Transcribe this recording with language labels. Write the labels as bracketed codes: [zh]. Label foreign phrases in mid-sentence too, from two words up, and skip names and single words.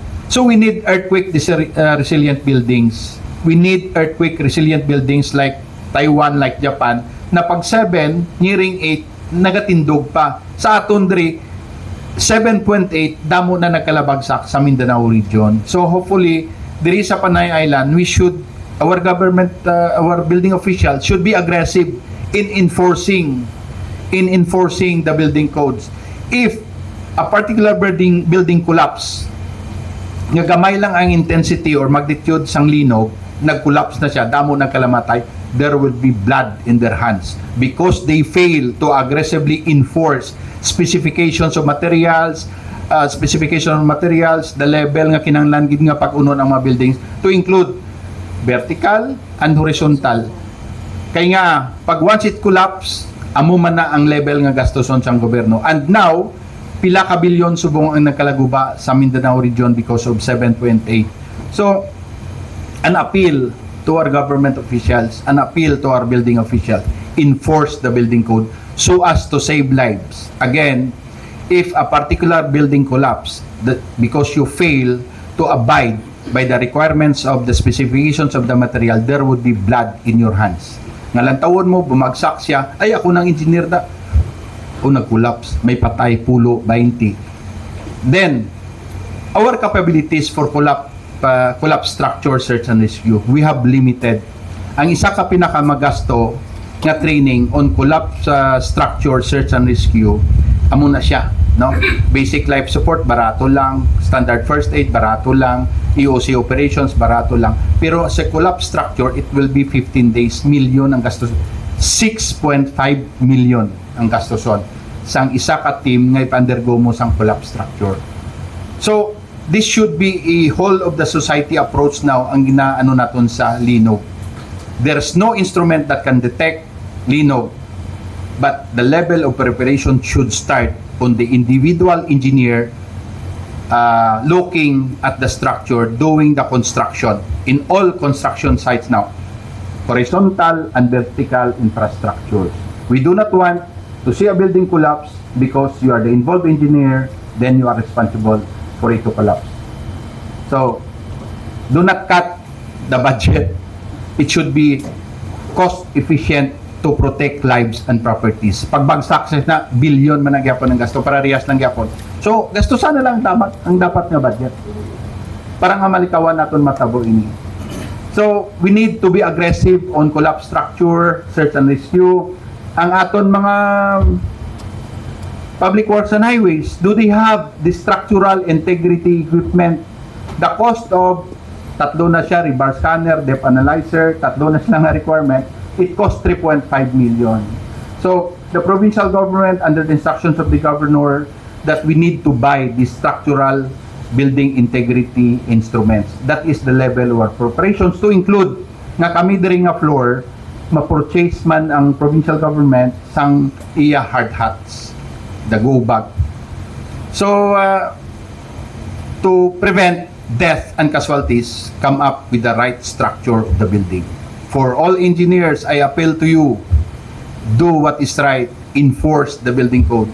[en] So we need earthquake resilient buildings. We need earthquake resilient buildings like Taiwan, like Japan, [hil] na pag 7 nearing 8 nagatindog pa. Sa aton diri 7.8 damo na nagkalabagsak sa Mindanao region. So hopefully diri sa Panay Island, [en] our government, our building officials should be aggressive in enforcing the building codes. If a particular building collapse, [hil] nga gamay lang ang [en] intensity or magnitude [hil] sang linog, nag-collapse na siya, damo nagkalamatay, [en] there will be blood in their hands because they fail to aggressively enforce specifications of materials, the level [hil] nga kinahanglan gid nga pag-unon ang mga [en] buildings to include vertical and horizontal. [hil] Kaya nga, pag [en] once it collapse, [hil] amo man na ang level nga gastuson sa gobyerno. [en] And now, [hil] pila ka bilyon subong ang nagkalaguba sa Mindanao region [en] because of 7.8. So, an appeal to our government officials, an appeal to our building officials, enforce the building code so as to save lives. Again, if a particular building collapse because you fail to abide by the requirements of the specifications of the material, there would be blood in your hands. [hil] Ngalantawon mo, bumagsak siya, ay ako ng engineer da. O nag-collapse, may patay, pulo, 20. [en] Then, our capabilities for collapse structure search and rescue, we have limited. [hil] Ang isa ka pinakamagasto nga [en] training on collapse structure search and rescue, [hil] amo na siya. No? [en] Basic life support, [hil] barato lang. [en] Standard first aid, [hil] barato lang. [en] EOC operations, [hil] barato lang. Pero sa [en] collapse structure, it will be 15 days, million [hil] ang gastos. 6.5 million ang gastoson. Sang isa ka team nga ipa-undergo mo sang [en] collapse structure. So, this should be a whole of the society approach now [hil] ang ginaano naton sa linog. [en] There's no instrument that can detect linog, but the level of preparation should start on the individual engineer looking at the structure, doing the construction in all construction sites now, horizontal and vertical infrastructures. We do not want to see a building collapse because you are the involved engineer, then you are responsible for it to collapse. So, do not cut the budget. It should be cost efficient to protect lives and properties. [hil] Pagbagsak na bilyon man ang gyapon ng gasto para riyas ng gyapon. So, gastusan na lang ang dapat nga budget. Para nga malikawan naton matabo ini. [en] So, we need to be aggressive on collapse structure, search and rescue. [hil] Ang aton mga [en] public works and highways, do they have the structural integrity equipment? The cost of [hil] tatlo na siya, [en] rebar scanner, depth analyzer, [hil] tatlo na siya nga [en] requirement, it costs 3.5 million. So, the provincial government, under the instructions of the governor, that we need to buy the structural building integrity instruments. That is the level of our preparations to include [hil] nga kami diri nga [en] floor, [hil] ma-purchase man ang [en] provincial government [hil] sang iya [en] hard hats, the go bag. So, to prevent death and casualties, come up with the right structure of the building. For all engineers, I appeal to you, do what is right, enforce the building code.